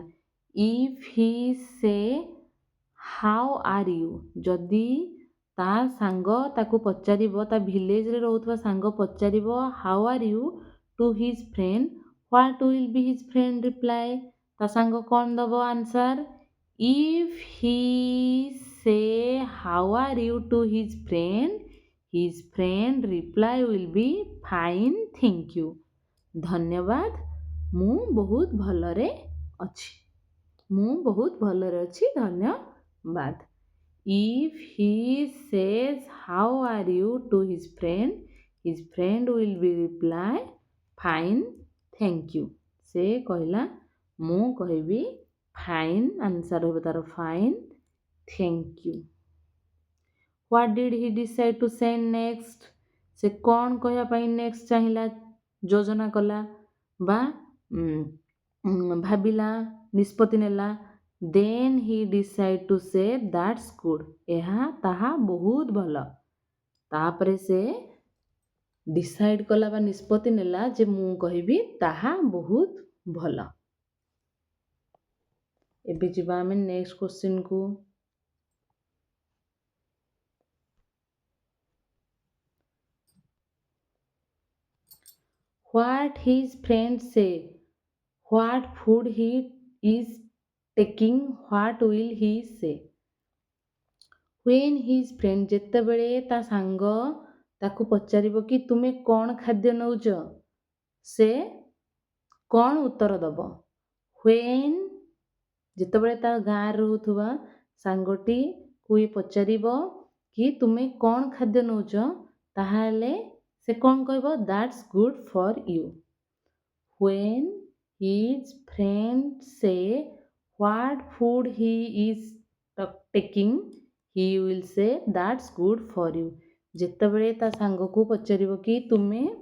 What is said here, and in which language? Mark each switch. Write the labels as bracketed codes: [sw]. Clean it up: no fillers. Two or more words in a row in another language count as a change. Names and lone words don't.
[en] If he say how are you? [or] ଯଦି ତା ସାଙ୍ଗ ତାକୁ ପଚାରିବ, ତା ଭିଲେଜରେ ରହୁଥିବା ସାଙ୍ଗ ପଚାରିବ [en] how are you to his friend, what will be his friend reply? [or] ତା ସାଙ୍ଗ କ'ଣ ଦବ ଆନ୍ସର? [en] If he say how are you to his friend reply will be fine, thank you. [or] ଧନ୍ୟବାଦ, ମୁଁ ବହୁତ ଭଲରେ ଅଛି। ମୁଁ ବହୁତ ଭଲରେ ଅଛି, ଧନ୍ୟବାଦ। [en] If he says how are you to his friend will be reply fine, thank you. [or] ସେ କହିଲା ମୁଁ କହିବି fine, ଆନ୍ସର ହେବ ତାର [en] fine, thank you. What did he decide to say next? [or] ସେ କ'ଣ କହିବା ପାଇଁ ନେକ୍ସଟ ଚାହିଁଲା, ଯୋଜନା କଲା ବା ଭାବିଲା, ନିଷ୍ପତ୍ତି ନେଲା? [en] Then he decided to say that's good. [or] ତାହା ବହୁତ ଭଲ। ତାପରେ ସେ ଡିସାଇଡ୍ କଲା ବା ନିଷ୍ପତ୍ତି ନେଲା ଯେ ମୁଁ କହିବି ତାହା ବହୁତ ଭଲ। ଏବେ ଯିବା ଆମେ [en] next questionକୁ। What his friend say? What food he is taking? What will he say? When his friend, [or] ଯେତେବେଳେ ତା ସାଙ୍ଗ ତାକୁ ପଚାରିବ କି ତୁମେ କ'ଣ ଖାଦ୍ୟ ନେଉଛ, ସେ କ'ଣ ଉତ୍ତର ଦେବ? When, ଯେତେବେଳେ ତା ଗାଁରେ ରହୁଥିବା ସାଙ୍ଗଟିକୁ ପଚାରିବ କି ତୁମେ କ'ଣ ଖାଦ୍ୟ ନେଉଛ, ତାହେଲେ ସେ କ'ଣ କହିବ? [en] That's good for you. When his friend say what food he is taking, he will say that's good for you. [or] ଯେତେବେଳେ ତା ସାଙ୍ଗକୁ ପଚାରିବ କି ତୁମେ